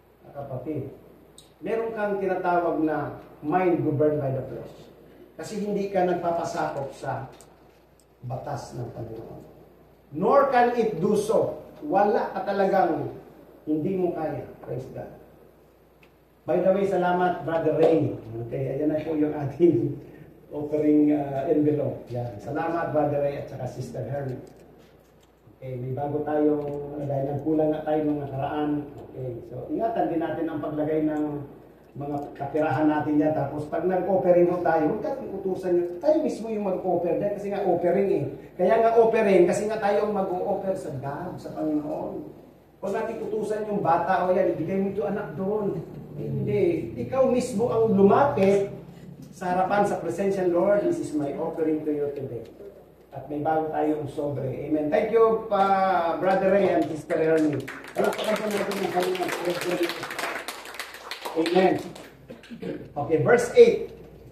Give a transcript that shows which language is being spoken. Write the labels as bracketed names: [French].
[Filipino] Kapatid, meron kang tinatawag na mind governed by the flesh. Kasi hindi ka nagpapasakop sa batas ng Panginoon. [English] Nor can it do so. [Filipino] Wala ka talagang hindi mo kaya. [English] Praise God. By the way, salamat Brother Ray. [Filipino] Okay, ayan na po yung ating offering envelope. Yan. Salamat Brother Ray at saka Sister Hermie. Okay, may bago tayong, dahil nagkulang na tayo ng nakaraan. Okay, so ingatan din natin ang paglagay ng mga kapirahan natin yan. Tapos pag nag-offering mo tayo, huwag natin utusan nyo. Tayo mismo yung mag-offer dahil kasi nga offering eh. Kaya nga offering, kasi nga tayo mag-o-offer sa God, sa Panginoon. Huwag natin utusan yung bata o yan, ibigay mo ito anak doon. Hindi. Ikaw mismo ang lumapit sa harapan, sa presensya ng Lord. [English] This is my offering to you today. [Filipino] At may bago tayong sobre. [English] Amen. Thank you, Brother Ray and Sister Hermie. [Filipino] Palakpakan po natin yung kanyang presensya. Amen. [English] Okay, verse 8.